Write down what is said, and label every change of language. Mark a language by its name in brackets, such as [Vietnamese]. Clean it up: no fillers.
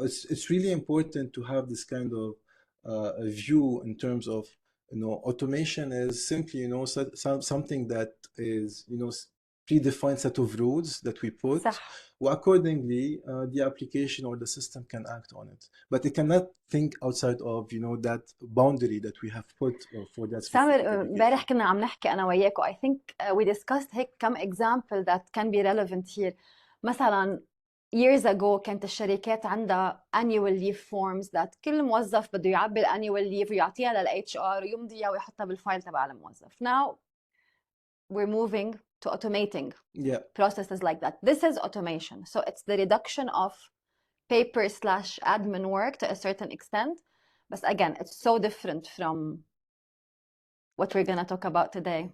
[English] It's really important to have this kind of a view in terms of automation is simply something that is predefined set of rules that we put. [Arabic] صح. [English] Accordingly the application or the system can act on it, but it cannot think outside of that boundary that we have put for that specific [Arabic] سامر امبارح كنا عم نحكي انا وياك [English] I think we discussed [Arabic] هيك كم [English] example that can be relevant here. [Arabic] مثلا [English] years ago [Arabic] كانت الشركات عندها [English] annual leave forms that [Arabic] كل موظف بده يعبي annual leave ويعطيها لل HR ويمضيها ويحطها بالفايل تبع الموظف. [English] Now we're moving to automating processes like that. This is automation. So it's the reduction of paper/admin work to a certain extent. But again, it's so different from what we're going to talk about today.